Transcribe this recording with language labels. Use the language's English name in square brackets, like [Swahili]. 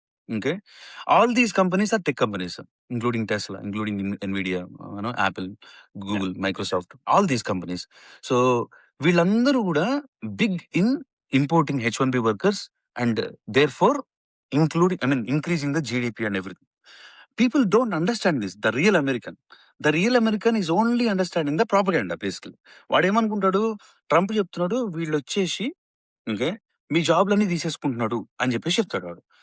[English] Okay, all these companies are tech companies, including Tesla, including Nvidia, Apple, Google, Microsoft, all these companies. So [Telugu] వీళ్ళందరూ కూడా [English] Big in importing H1B workers and there for increasing the GDP and everything. People don't understand this. The real American is only understanding the propaganda basically. [Telugu] వాడు ఏమనుకుంటాడు, Trump చెప్తున్నాడు వీళ్ళు వచ్చేసి okay మీ జాబ్లన్నీ తీసేసుకుంటున్నాడు అని చెప్పేసి చెప్తాడు వాడు.